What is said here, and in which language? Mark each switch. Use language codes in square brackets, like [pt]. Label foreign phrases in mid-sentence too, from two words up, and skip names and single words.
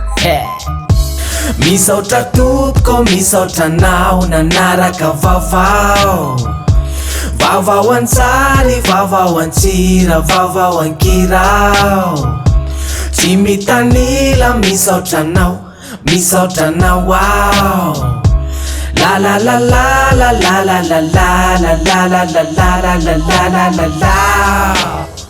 [mg] misaotra tompoko misaotra nao nanaraka vaovao antsary vaovao antsira vaovao ankirao tsy mitanila misaotra nao wow la la la la la la la la la la la la la la la la la